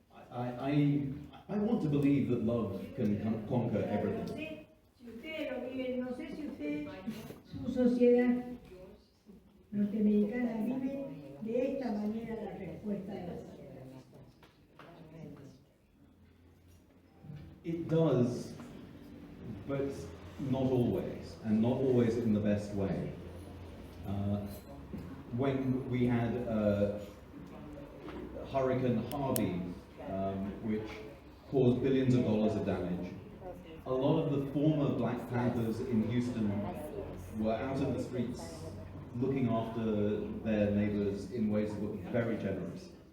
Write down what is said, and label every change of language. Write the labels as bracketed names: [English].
[English] I want to believe that love can conquer everything. [Spanish] Si ustedes lo viven, no sé si usted, su sociedad norteamericana vive de esta manera la respuesta de la sociedad. [English] It does, but not always, and not always in the best way. When we had Hurricane Harvey, which caused billions of dollars of damage, a lot of the former Black Panthers in Houston were out in the streets looking after their neighbors in ways that were very generous.